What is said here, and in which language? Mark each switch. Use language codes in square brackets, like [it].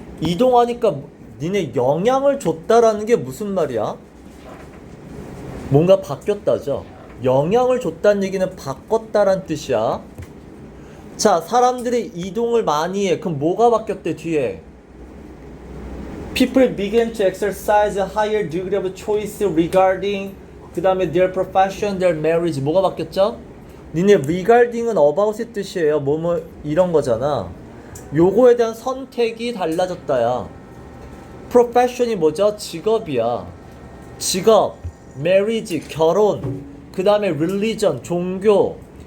[ko] 이동하니까 니네 영향을 줬다라는 게 무슨 말이야? 뭔가 바뀌었다죠. 영향을 줬다는 얘기는 바꿨다란 뜻이야. 자, 사람들이 이동을 많이 해. 그럼 뭐가 바뀌었대, 뒤에? [en] People began to exercise a higher degree of choice regarding [ko] 그 다음에 [en] their profession, their marriage. [ko] 뭐가 바뀌었죠? 니네 regarding은 about의 뜻이에요. 뭐뭐 이런 거잖아. 요거에 대한 선택이 달라졌다야. profession이 뭐죠? 직업이야. 직업, marriage, 결혼, 그 다음에 religion, 종교.